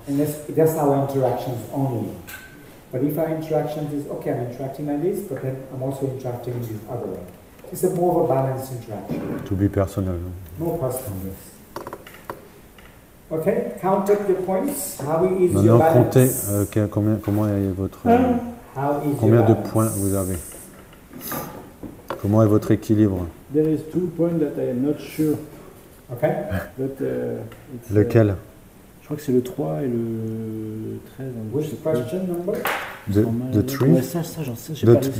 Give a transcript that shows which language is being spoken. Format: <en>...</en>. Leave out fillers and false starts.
<en>And that's our interactions only. But if our interactions is, okay, I'm interacting like this, but then I'm also interacting in this other way. It's a more of a balanced interaction. To be personal. More personal, yes. Okay, count up your points. How is your balance?</en> <fr>comptez comment est votre... Combien de points vous avez? Comment est votre équilibre?</fr> <en>There is 2 points that I am not sure. Okay. But,</en> <fr>lequel? Je crois que c'est le 3 et le 13.</fr> <en>Which question number? The 3?</en> <fr>Ouais, ça, j'en sais, j'ai pas réussi.</fr>